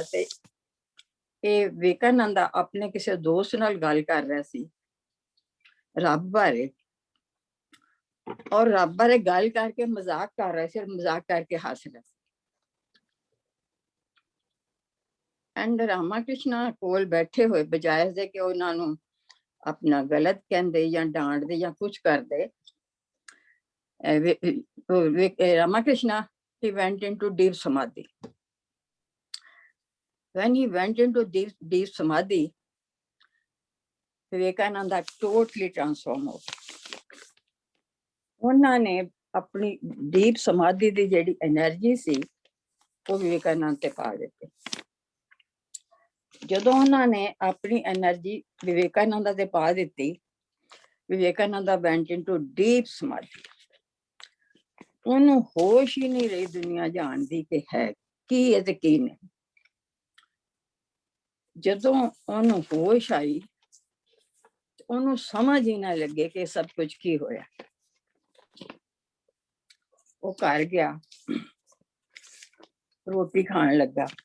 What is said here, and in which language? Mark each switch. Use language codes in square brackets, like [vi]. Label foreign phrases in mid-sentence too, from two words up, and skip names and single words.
[pa] ਤੇ ਇਹ ਵਿਵੇਕਾਨੰਦ ਆਪਣੇ ਕਿਸੇ ਦੋਸਤ ਨਾਲ ਗੱਲ ਕਰ ਰਿਹਾ ਸੀ ਰੱਬ ਬਾਰੇ, ਔਰ ਰੱਬ ਬਾਰੇ ਗੱਲ ਕਰਕੇ ਮਜ਼ਾਕ ਕਰ ਰਿਹਾ ਸੀ, ਮਜ਼ਾਕ ਕਰਕੇ ਹੱਸ ਰਿਹਾ ਸੀ। ਐਂਡ ਰਾਮਾ ਕ੍ਰਿਸ਼ਨਾ ਕੋਲ ਬੈਠੇ ਹੋਏ ਬਜਾਏ ਦੇ ਕਿ ਉਹਨਾਂ ਨੂੰ ਆਪਣਾ ਗਲਤ ਕਹਿੰਦੇ ਜਾਂ ਡਾਂਟਦੇ ਜਾਂ ਕੁਛ ਕਰਦੇ, ਰਾਮਾ ਕ੍ਰਿਸ਼ਨਾ [en] he went into deep samadhi. When he went into deep samadhi, Vivekananda totally transformed [pa] ਹੋ ਗਿਆ। ਉਹਨਾਂ ਨੇ ਆਪਣੀ ਡੀਪ ਸਮਾਧੀ ਦੀ ਜਿਹੜੀ એનર્ਜੀ ਸੀ ਉਹ ਵਿਵੇਕਾਨੰਦ ਤੇ ਪਾ ਦਿੱਤੀ। ਜਦੋਂ ਉਹਨਾਂ ਨੇ ਆਪਣੀ એનર્ਜੀ ਵਿਵੇਕਾਨੰਦ ਤੇ ਪਾ ਦਿੱਤੀ, ਵਿਵੇਕਾਨੰਦ [en] went into deep samadhi. [pa] ਉਹਨੂੰ ਹੋਸ਼ ਹੀ ਨਹੀਂ ਰਹੀ ਦੁਨੀਆ ਜਾਣਦੀ ਕਿ ਹੈ ਕੀ ਹੈ ਤੇ ਕੀ ਨਹੀਂ। ਜਦੋਂ ਉਹਨੂੰ ਹੋਸ਼ ਆਈ, ਉਹਨੂੰ ਸਮਝ ਹੀ ਨਾ ਲੱਗੇ ਕਿ ਸਭ ਕੁਝ ਕੀ ਹੋਇਆ। ਉਹ ਘਰ ਗਿਆ, ਰੋਟੀ ਖਾਣ ਲੱਗਾ।